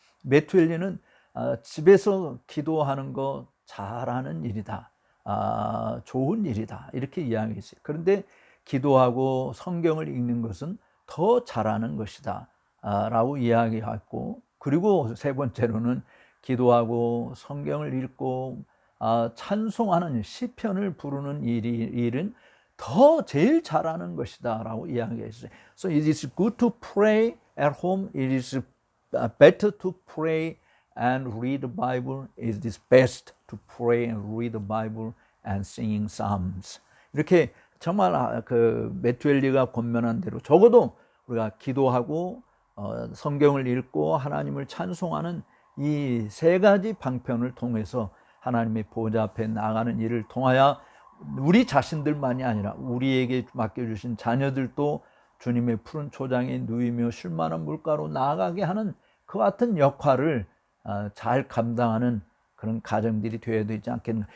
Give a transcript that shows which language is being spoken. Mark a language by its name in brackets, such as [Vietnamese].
[Korean] 매튜 헨리는 집에서 기도하는 거 잘하는 일이다, 좋은 일이다 이렇게 이야기했어요. 그런데 기도하고 성경을 읽는 것은 더 더 잘하는 것이다 라고 이야기했고, 그리고 세 번째로는 기도하고 성경을 읽고 찬송하는 시편을 부르는 일은 더 제일 잘하는 것이다 라고 이야기했어요. [English] So it is good to pray at home. It is better to pray and read the Bible. It is best to pray and read the Bible and singing psalms. [Korean] 이렇게 정말 그 매튜엘리가 권면한 대로 적어도 우리가 기도하고 성경을 읽고 하나님을 찬송하는 이 세 가지 방편을 통해서 하나님의 보좌 앞에 나가는 일을 통하여 우리 자신들만이 아니라 우리에게 맡겨주신 자녀들도 주님의 푸른 초장에 누이며 쉴만한 물가로 나아가게 하는 그 같은 역할을 잘 감당하는 그런 가정들이 되어야 되지 않겠나.